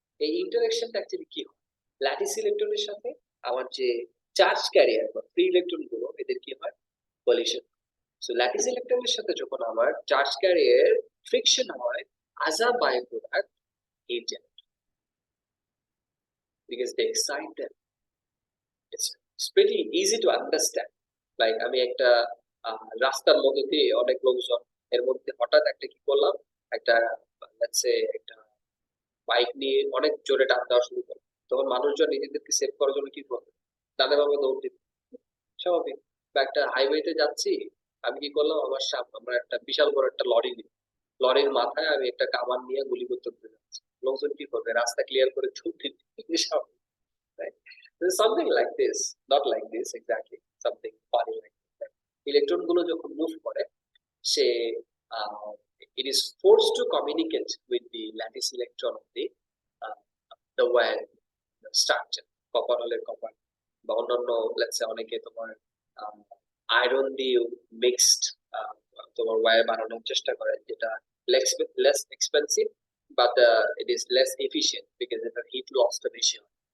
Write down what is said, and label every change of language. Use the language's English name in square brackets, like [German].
[Bangla] এই ইন্টারাকশনটা অ্যাকচুয়ালি কি হয়, ল্যাটিস ইলেকট্রনের সাথে আমার যে চার্জ ক্যারিয়ার বা ফ্রি ইলেকট্রন গুলো, এদের কি হয়, কলিশন। সো ল্যাটিস ইলেকট্রনের সাথে যখন আমার চার্জ ক্যারিয়ার ফ্রিকশন হয়, [English] as a byproduct, heat generated because they excite them. It's pretty easy to understand. [Bangla] Like আমি একটা রাস্তার মধ্যে দিয়ে অনেক লোকজন, এর মধ্যে হঠাৎ একটা কি করলাম, একটা লেটস সে একটা বাইক নিয়ে অনেক জোরে টান দেওয়া শুরু করে, তখন মানুষজন নিজেদেরকে সেভ করার জন্য কি করবে, ডানে বামে দৌড় দিবে, স্বাভাবিক। বা একটা হাইওয়েতে যাচ্ছি, আমি কি করলাম, আমরা একটা বিশাল বড় একটা লরি নিই, লরির মাথায় আমি একটা কামান নিয়ে গুলি করতে যাচ্ছি, লোকজন কি করবে, রাস্তা ক্লিয়ার করে ছুট দিবে, স্বাভাবিক। [English] Something like this, not like this exactly, something funny like that. [Bangla] Electron গুলো যখন মুভ করে, সে [English] it is forced to communicate with the lattice electron of the wire structure, [Bangla] copper হলে কপার বা অন্যান্য লেটস সে অনেকে তোমার আয়রন দিয়ে mixed তোমার ওয়্যার বানানোর চেষ্টা করে, যেটা [English] less expensive but it is less efficient because [Bangla] এটা হিট লসটা বেশি হয়।